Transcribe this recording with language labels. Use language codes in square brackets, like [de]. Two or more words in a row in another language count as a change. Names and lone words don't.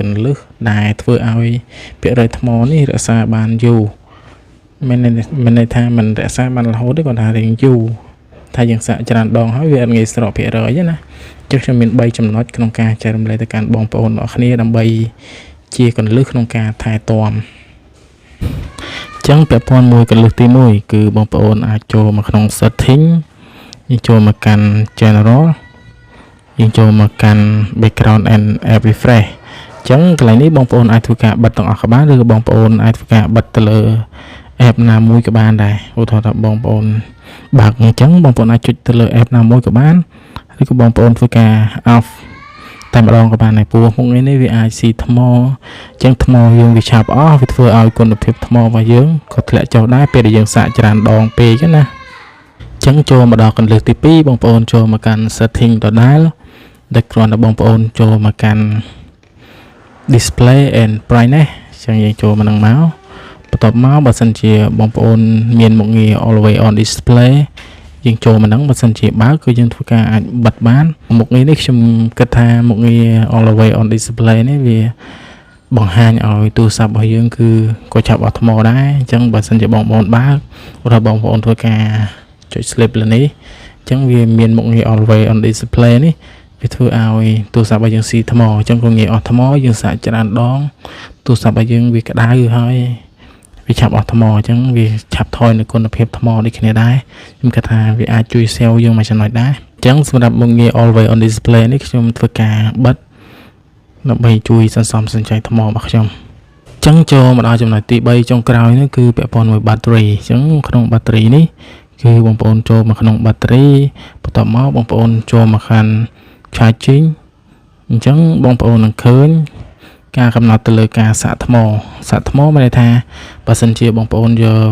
[km] ន្លឹះដែលធ្វើឲ្យភាគរយថ្មនេះរក្សាបានយូរមិនន័យថាមិនរក្សាបានរហូតទេគាត់ថារៀងយូរថាយើងសាកច្រើនដងហើយវាអត់ងាយស្រកភាគរយណាចឹងខ្ញុំមាន3ចំណុចក្នុងការចែករំលែកទៅកាន់ បងប្អូនអរគ្នាដើម្បីជាគន្លឹះក្នុងការថែទាំចឹងពាក់ព័ន្ធមួយកន្លឹះទី1គឺបងប្អូនអាចចូលមកក្នុង setting យើងចូលមកកាន់ general យើងចូលមក កាន់ [en] background and app refresh [km] ចឹងកន្លែងនេះបងប្អូនអាចធ្វើការបិទទាំងអស់ក៏បានឬបងប្អូនអាចធ្វើការបិទទៅលើ app ណាមួយ ក៏បានដែរឧទាហរណ៍ថាបងប្អូនបើកអញ្ចឹងបងប្អូនអាចចុចទៅលើ app ណាមួយក៏បានឬក៏បងប្អូនធ្វើការ off តែម្ដងក៏បានដែរព្រោះមុខនេះវាអាចស៊ីថ្មអញ្ចឹងថ្មយើងវាឆាប់អស់វាធ្វើឲ្យគុណភាពថ្មរបស់យើងក៏ធ្លាក់ចុះដែរពេលដែលយើងសាកច្រើនដងពេកណាអញ្ចឹងចូលមកដល់កន្លឹះទី2បងប្អូនចូលមកកាន់ setting ដដែលដែលគ្រាន់តែបងប្អូនចូលមកកាន់ [en] display and brightness [km] អញ្ចឹងយើងចូលមកនឹងមកបន្ទាប់មកបើសិនជាបងប្អូនមានមុខងារ [en] always on display [km] យើងចូលមកហ្នឹងបើសិនជាបើគឺយើងធ្វើការអាចបិទបានមុខងារនេះខ្ញុំគិតថាមុខងារ [en] always on display [km] នេះវាបង្ហាញឲ្យទូ រស័ព្ទរបស់យើងគឺក៏ចាប់អត់ថ្មដែរអញ្ចឹងបើសិនជាបងប្អូនបើកឬបងប្អូនធ្វើការចុច sleep លើនេះអញ្ចឹងវាមានមុខងារ [en] always on display [km] នេះវាធ្វើឲ្យទូរស័ព្ទ របស់យើងស៊ីថ្មអញ្ចឹងក៏ងាយអស់ថ្មយើងសាកច្រើនដងទូរស័ព្ទរបស់យើងវាក្តៅហើយវាឆាប់អស់ថ្មអញ្ចឹងវាឆាប់ថយនៅគុណ ភាពថ្មដូចគ្នាដែរខ្ញុំគិតថាវាអាចជួយ save យើងមួយចំណុចដែរអញ្ចឹងសម្រាប់មុខងារ [en] always on display [km] នេះខ្ញុំធ្វើការបិទដើម្បីជួយសន្សំសំចៃថ្មរបស់ខ្ញុំអញ្ចឹងចូលមកដល់ចំណុចទី3ចុងក្រោយនេះគឺពាក់ព័ន្ធមួយ battery អញ្ចឹងក្នុង battery នេះគឺបងប្អូនចូលមកក្នុង battery បន្ទាប់មកបងប្អូនចូលមកខាង charging អញ្ចឹងបងប្អូននឹងឃើញការកំណត់ទៅលើការសាកថ្មមានន័យថាបើសិនជាបងប្អូនយក